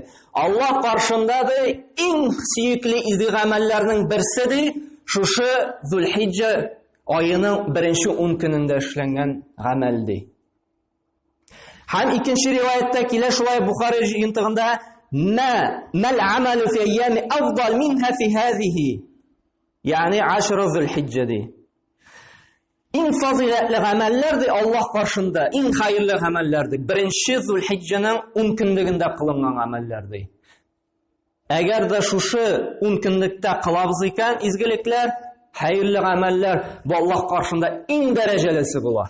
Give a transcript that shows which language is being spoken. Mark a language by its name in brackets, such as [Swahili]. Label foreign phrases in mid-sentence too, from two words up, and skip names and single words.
[Tatar] Аллаһ каршында да иң сөекле изге гамәлләрнең берсе ди, шушы Зулхиджа аеның беренче 10 көнендә эшләнгән гамәл ди. Һәм икенче риваятта килә шулай Бухари җыентыгында: [Arabic] "ما العمل في أيام أفضل منها في هذه", [Tatar] ягъни 10 Зулхиджа ди. Иң фазилатлы гамәлләр ди Аллаһ каршында, иң хәерле гамәлләр ди. Беренче Зулхиджаның 10 көнлегендә кылынган гамәлләр ди. Әгәр дә шушы 10 көнлектә кылабыз икән изгелекләр, хәерле гамәлләр, бу Аллаһ каршында иң дәрәҗәлесе була.